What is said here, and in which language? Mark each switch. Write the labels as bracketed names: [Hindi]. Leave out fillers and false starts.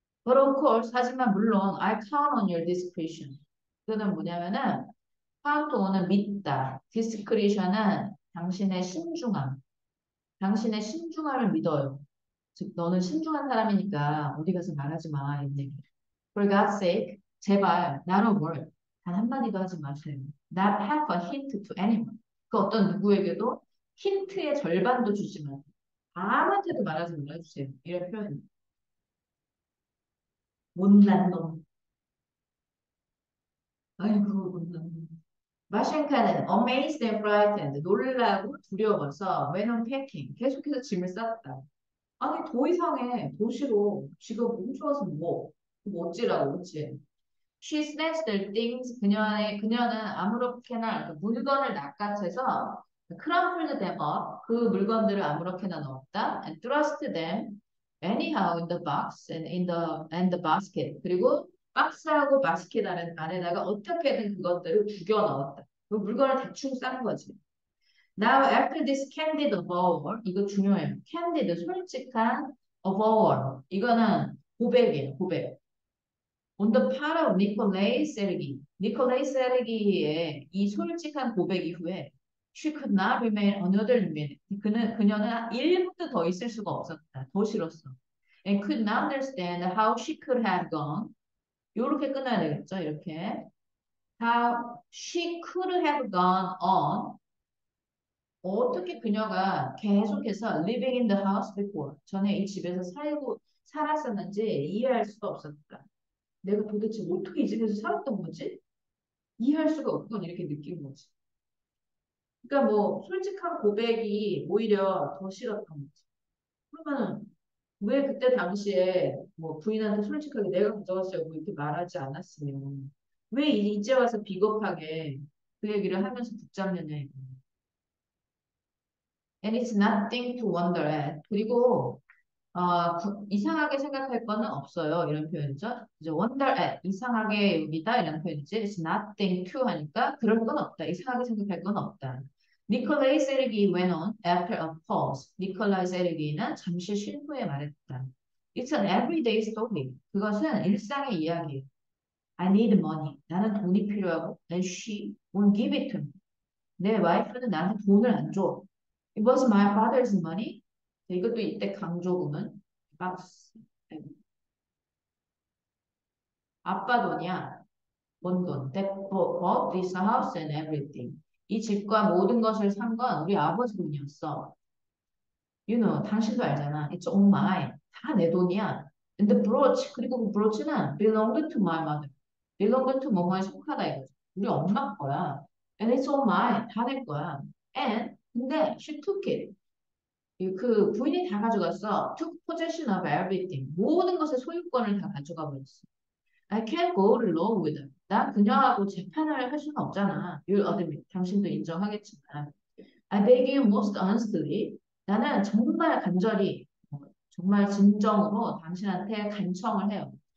[English] But of course, [Korean] 하지만 물론 [English] I count on your discretion. [Korean] 그거는 뭐냐면은 count on은 믿다. discretion은 당신의 신중함. 당신의 신중함을 믿어요. 즉 너는 신중한 사람이니까 어디 가서 말하지 마. 이런 얘기. [English] For God's sake, [Korean] 제발 [English] not a word. [Korean] 단 한마디도 하지 마세요. [English] Not half a hint to anyone. [Korean] 그 어떤 누구에게도 힌트의 절반도 주지 마세요. 아무한테도 말하지 말아주세요. 이런 표현. 못난 놈. 아이고, 못난 놈. 마셴카는 [English] amazed and frightened, [Korean] 놀라고 두려워서 [English] when unpacking, [Korean] 계속해서 짐을 쌌다. 아니, 더 이상해. 더 싫어. 지가 몸 좋아서 뭐. 뭐 어찌라고, 그치? [English] She snatched their things. [Korean] 그녀는 아무렇게나 그 물건을 낚아채서 [English] crumpled them up. [Korean] 그 물건들을 아무렇게나 넣었다. [English] And thrust them anyhow in the box and the basket. [Korean] 그리고 박스하고 바스켓 안에다가 어떻게든 그것들을 구겨 넣었다. 그 물건을 대충 싼 거지. [English] Now after this candid avowal, [Korean] 이거 중요해요. [English] candid, [Korean] 솔직한 [English] avowal. [Korean] 이거는 고백이에요, 고백. [English] On the part of Nikolai Sergei. [Korean] 니콜라이 세르기의 이 솔직한 고백 이후에 [English] she could not remain another minute. [Korean] 그녀는 1분도 더 있을 수가 없었다. 더 싫었어. [English] And could not understand how she could have gone. [Korean] 이렇게 끝나야 되겠죠? 이렇게. [English] How she could have gone on. [Korean] 어떻게 그녀가 계속해서 [English] living in the house before. [Korean] 전에 이 집에서 살았었는지 이해할 수가 없었다. 내가 도대체 어떻게 이 집에서 살았던 거지? 이해할 수가 없군 이렇게 느낀 거지. 그러니까 뭐 솔직한 고백이 오히려 더 싫었던 거지. 그러면은 왜 그때 당시에 뭐 부인한테 솔직하게 내가 가져갔어요 뭐 이렇게 말하지 않았으면 왜 이제 와서 비겁하게 그 얘기를 하면서 붙잡느냐 이거. [English] And it's nothing to wonder at. [Korean] 그리고 이상하게 생각할 거는 없어요. 이런 표현이죠. 이제 wonder at, 이상하게 여기다 이런 표현이지. [English] It's nothing to [Korean] 하니까 그럴 건 없다. 이상하게 생각할 건 없다. [English] 니콜라이 세르기 went on after a pause. [Korean] 니콜라이 세르기는 잠시 쉰 후에 말했다. [English] It's an everyday story. [Korean] 그것은 일상의 이야기예요. [English] I need money. [Korean] 나는 돈이 필요하고 [English] and she won't give it to me. [Korean] 내 와이프는 나한테 돈을 안 줘. [English] It was my father's money. [Korean] 이것도 이때 강조구문. 박스. 아빠 돈이야. 뭔 돈? [English] That bought this house and everything. [Korean] 이 집과 모든 것을 산 건 우리 아버지 돈이었어. [English] You know, [Korean] 당신도 알잖아. [English] It's all mine. [Korean] 다 내 돈이야. [English] And the brooch, [Korean] 그리고 그 브로치는 [English] belonged to my mother. [Korean] belonged to 뭐뭐에 속하다 이거지. 우리 엄마 거야. [English] And it's all mine. [Korean] 다 내 거야. [English] And [Korean] 근데 [English] she took it. [Korean] 그 부인이 다 가져갔어. [English] Took possession of everything. [Korean] 모든 것의 소유권을 다 가져가 버렸어. [English] I can't go to law with her. [Korean] 나 그녀하고 재판을 할 수는 없잖아. [English] You admit. [Korean] 당신도 인정하겠지만. [English] I beg you most honestly. [Korean] 나는 정말 간절히, 정말 진정으로 당신한테 간청을 해요.